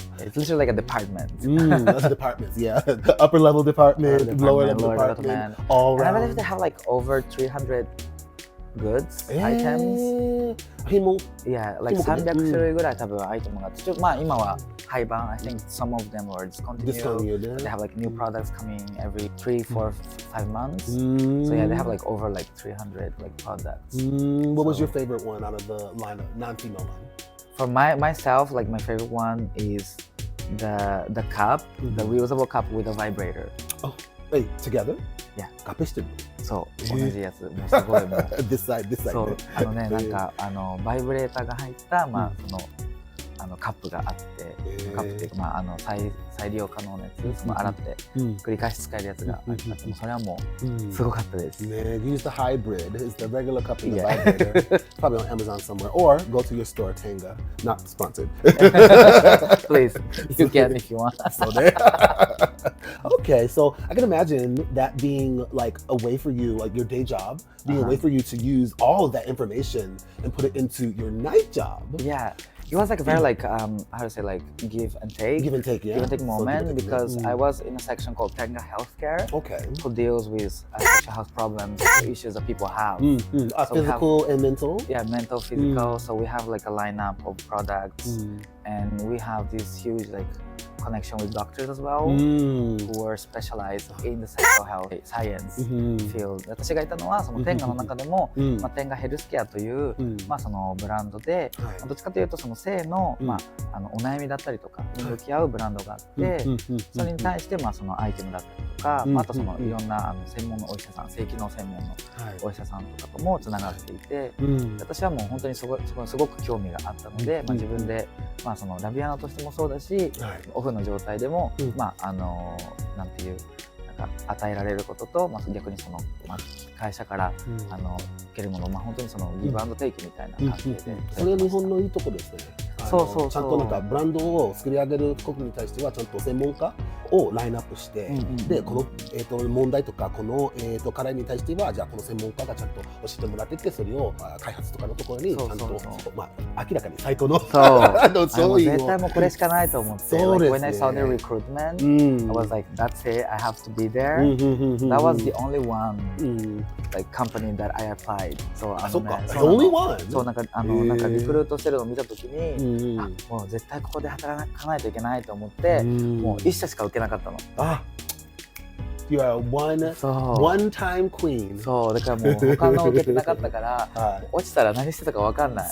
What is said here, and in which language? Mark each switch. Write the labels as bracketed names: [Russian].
[English] It's literally like a department. That's departments, yeah. Upper level department, lower level department, all around. And I believe they have like over 300 goods, items. Yeah, like [Japanese] 300種類ぐらい多分アイテムがあって、今は廃盤. [English] I think some of them were discontinued. They have like new products coming every 3, 4, 5 months. So yeah, they have like over like 300 like products. What was your favorite one out of the lineup, non-female line? For myself, like my favorite one is the cup, the reusable cup with a vibrator. Oh, wait, together? Yeah. [Japanese] 合併してる？そう同じやつもうすごいもう [English] This side [Japanese] そうなんかバイブレーターが入ったそのカップがあって、カップっていうか、再利用可能なやつ、その洗って繰り返し使えるやつがあって、それはもうすごかったです。 [English] Man, use the hybrid. It's the regular cup and the vibrator. Probably on Amazon somewhere. Or go to your store, Tenga. Not sponsored. Please, you can if you want. So there. Okay, so I can imagine that being like a way for you, like your day job, being a way for you to use all of that information and put it into your night job. Yeah. It was like a very like how to say like give and take Yeah. give and take moment because I was in a section called Tenga Healthcare, who deals with social health problems, issues that people have. So Physical and mental. Yeah, mental, physical. So we have like a lineup of products, and we have this huge like connection with doctors as well, who are specialized in the sexual health science field. [Japanese] 私がいたのはそのテンガの中でも、テンガヘルスケアという、そのブランドで、どっちかというとその性の、お悩みだったりとかに向き合うブランドがあって、それに対してそのアイテムだったりとか、あとそのいろんな専門のお医者さん、性機能専門のお医者さんとかともつながっていて、私はもう本当にすごく興味があったので、自分でそのラビアナとしてもそうだし、オフの状態でも、なんていうなんか与えられることと、逆にその、会社から、受けるものを、本当にそのギブアンドテイクみたいな感じで、それ日本のいいところですね。そうちゃんとなんかブランドを作り上げる国に対してはちゃんと専門家をラインナップして、でこの、問題とかこの、課題に対してはじゃあこの専門家がちゃんと教えてもらってて、それを、開発とかのところにちゃんと明らかにサイトのそう絶対もうこれしかないと思って、そうですね。 [English] When I saw the recruitment, I was like, that's it, I have to be there. That was the only one like company that I applied. [Japanese] そう、そっか、 [English] the only one. [Japanese] そうなんかリクルートしてるのを見たときに、もう絶対ここで働かないといけないと思って、もう一社しか受けなかったの。 [English] You are one-time queen. [Japanese] そうだからもう他の受けてなかったから、落ちたら何してたか分かんない。